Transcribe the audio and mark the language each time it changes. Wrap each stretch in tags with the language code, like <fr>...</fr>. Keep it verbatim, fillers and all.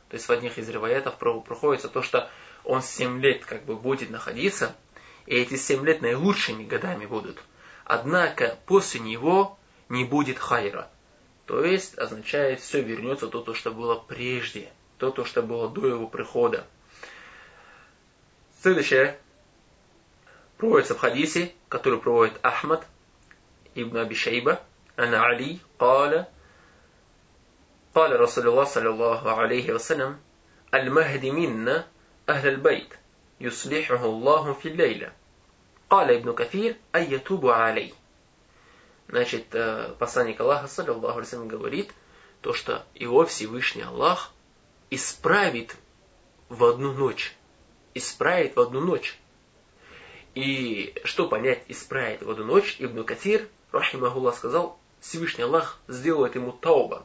<ru>То есть в одних из реваятов проходится то, что он семь лет как бы будет находиться, и эти семь лет наилучшими годами будут. Однако после него не будет хайра. То есть означает, все вернется то, то, что было прежде, то, то, что было до его прихода. Следующее проводится в хадисе, который проводит Ахмад ибн Аби Шайба ан Али</ru> <ar>قال قال رسول الله صلى الله عليه وسلم المهدي منا أهل البيت يصلحه الله في الليلة قال ابن كثير أن يتوب عليه.</ar> <ru>Значит, посланник Аллаха саллаллаху алейхи вассалям говорит то, что его Всевышний Аллах исправит в одну ночь, исправит в одну ночь. И что понять «исправит в одну ночь»? Ибн Катир, рахимахуллах, сказал: Всевышний Аллах сделает ему тауба.</ru>